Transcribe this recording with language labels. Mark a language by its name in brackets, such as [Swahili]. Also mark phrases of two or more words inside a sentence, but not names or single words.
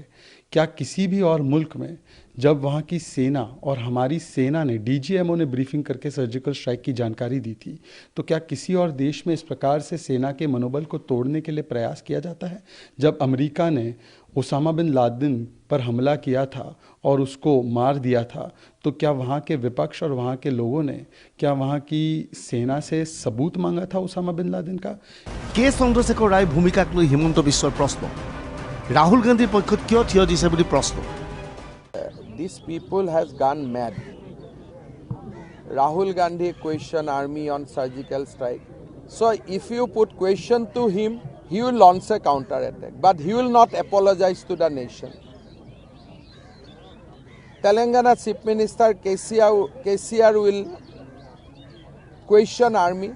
[Hindi] क्या किसी भी और मुल्क में जब वहाँ की सेना और हमारी सेना ने डीजीएमओ ने ब्रीफिंग करके [English] surgical strike [Hindi] की जानकारी दी थी, तो क्या किसी और देश में इस प्रकार से सेना के मनोबल को तोड़ने के लिए प्रयास किया जाता है? जब अमेरिका ने ओसामा बिन लादेन पर हमला किया था और उसको मार दिया था, तो क्या वहाँ के विपक्ष और वहाँ के लोगों ने क्या वहाँ की सेना से सबूत मांगा था ओसामा बिन लादेन का? [Assamese] কে চন্দ্ৰশেখৰ ৰায় ভূমিকাক লৈ হিমন্ত বিশ্বৰ প্ৰশ্ন, ৰাহুল গান্ধীৰ পক্ষত কিয় থিয় দিছে বুলি প্ৰশ্ন। [English] These people has gone mad. Rahul Gandhi question army on surgical strike. So if you put question to him, he will launch a counter attack, but he will not apologize to the nation. Telangana Chief Minister KCR will question army.